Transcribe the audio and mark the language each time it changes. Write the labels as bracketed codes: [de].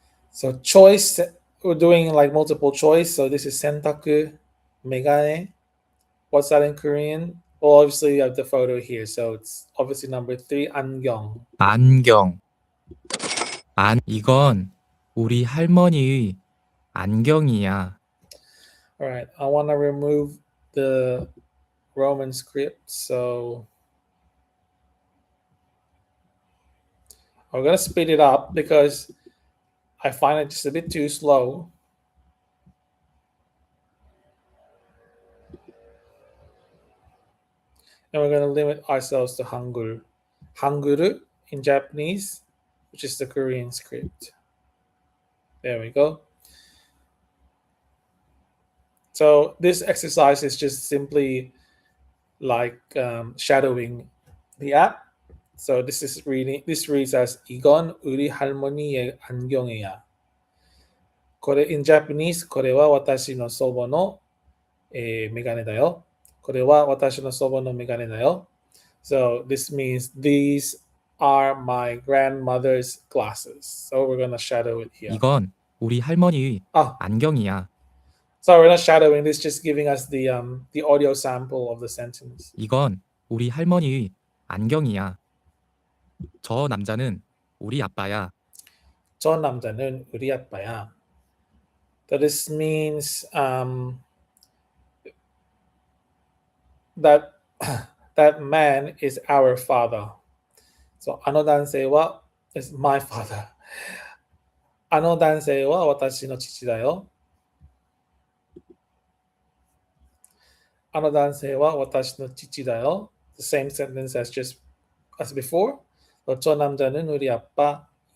[en] So choice, we're doing like multiple choice. So this is sentaku, megane. What's that in Korean? Well, obviously you have the photo here. So it's obviously number 3, 안경. [ko] 안경. 이건 우리 할머니의 안경이야. [en] All right, I want to remove the Roman script. So I'm going to speed it up because I find it just a bit too slow. And we're going to limit ourselves to Hangul. Hangul in Japanese, which is the Korean script. There we go. So this exercise is just simply like shadowing the app. So this reads as [ko] 이건 우리 할머니의 안경이야. [en] In Japanese, [ja] これは私の祖母のメガネだよ. これは私の祖母のメガネだよ. [en] So this means these are my grandmother's glasses. So we're gonna shadow it here. [ko] 이건 우리 할머니의 안경이야. [en] Sorry, we're not shadowing this, just giving us the audio sample of the sentence. [ko] 이건 우리 할머니의 안경이야. 저 남자는 우리 아빠야. 저 남자는 우리 아빠야. [en] So this means that that man is our father. So [ja] あの男性は [en] is my father. [ja] あの男性は私の父だよ. あの男性は私の父だよ. [en] The same sentence as before. So, [ko] 저 남자는 우리 아빠야.